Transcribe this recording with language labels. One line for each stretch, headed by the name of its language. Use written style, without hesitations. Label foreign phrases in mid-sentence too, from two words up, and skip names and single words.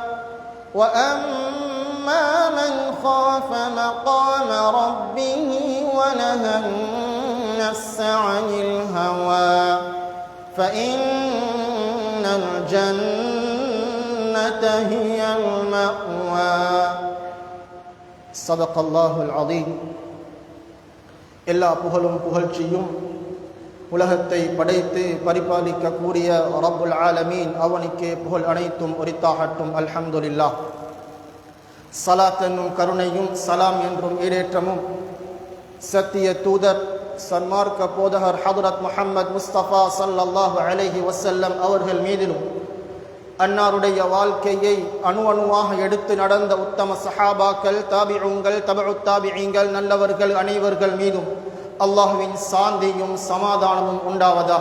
Arabic: وأما من خاف مقام ربه ونهى النفس عن الهوى فإن الجنة هي المأوى صدق الله العظيم
Tamil: எல்லா புகழும் புகழ்ச்சியும் உலகத்தை படைத்து பரிபாலிக்க கூடிய
Arabic: رب العالمين
Tamil: அவனுக்கே புகழ் அனைத்தும் உரித்தாகட்டும். அல்ஹம்துலில்லாஹ். ஸலாத் என்னும் கருணையும் சலாம் என்றும் ஈடேற்றமும் சத்திய தூதர் சன்மார்க்க போதகர் ஹதரத் முஹம்மது முஸ்தபா
Arabic: صلى الله عليه وسلم
Tamil: அவர்கள் மீதிலும் அன்னாருடைய வாழ்க்கையை அணு அணுவாக எடுத்து நடந்த உத்தம சஹாபாக்கள், தாபிஊன்கள், தபஉத் தாபிஈன்கள், நல்லவர்கள் அனைவர்கள் மீதும் அல்லாஹ்வின் சாந்தியும் சமாதானமும் உண்டாவதாக.